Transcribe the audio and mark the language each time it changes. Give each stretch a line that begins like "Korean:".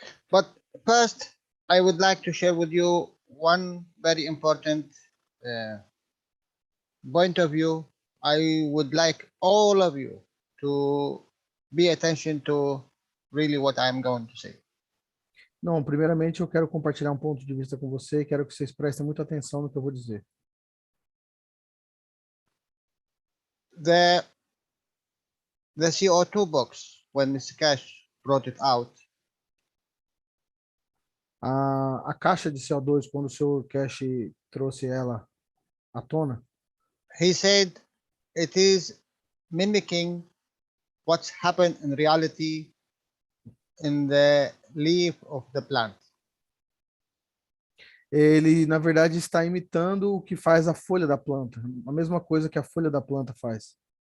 English: But first, I would like to share with you one very important point of view. I would like all of you to pay attention to really what I'm going to say.
Portuguese: Não, primeiramente eu quero compartilhar um ponto de vista com você e quero que vocês prestem muita atenção no que eu vou dizer.
English: The CO2 box, when Mr. Keshe brought it out,
Portuguese: A caixa de CO2, quando o Sr. Keshe trouxe ela à tona,
English: he said it is mimicking what's happened in reality in the leaf of the plant.
Portuguese: ele, na verdade, está imitando o que faz a folha da planta, a mesma coisa que a folha da planta faz.